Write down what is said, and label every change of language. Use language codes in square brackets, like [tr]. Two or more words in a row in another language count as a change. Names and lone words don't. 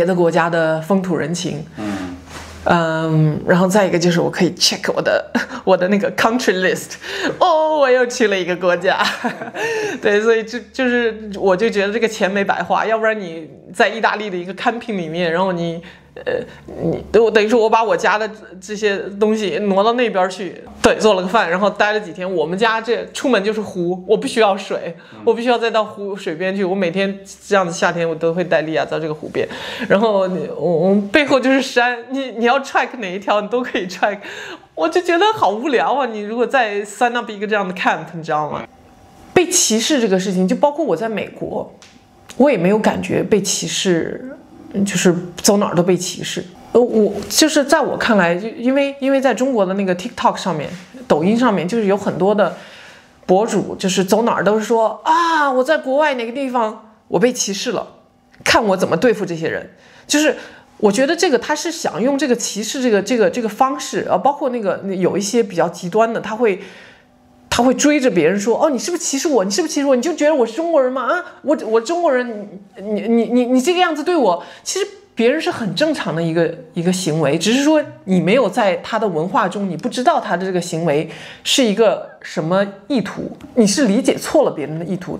[zh] 的國家的風土人情，然後再一個就是我可以 check 我的那個 [en] country list， [zh] 我又去了一個國家，對，所以就是我就覺得這個錢沒白花，要不然你在意大利的一個 camping 裡面，然後你等於說我把我家的這些東西挪到那邊去，對，做了個飯，然後待了幾天。我們家這出門就是湖，我不需要水，我不需要再到水邊去。我每天這樣子夏天我都會帶莉亞到這個湖邊，然後我們背後就是山，你要 track 哪一條你都可以 track， 我就覺得好無聊啊！你如果再 [en] sign up [zh] 一個這樣的 camp， 你知道嗎？被歧視這個事情，就包括我在美國，我也沒有感覺被歧視。就是走哪兒都被歧視，我就是在我看來，因為在中國的那個 TikTok 上面、抖音上面，就是有很多的博主，就是走哪兒都是說啊，我在國外哪個地方我被歧視了，看我怎麼對付這些人。就是我覺得這個他是想用這個歧視這個方式啊，包括那个有一些比較極端的，他會追着別人說，哦，你是不是歧視我？你是不是歧視我？你就覺得我是中國人嗎？啊，我中國人，你這個樣子對我，其實別人是很正常的一個行為，只是說你沒有在他的文化中，你不知道他的這個行為是一個什麼意圖，你是理解錯了別人的意圖。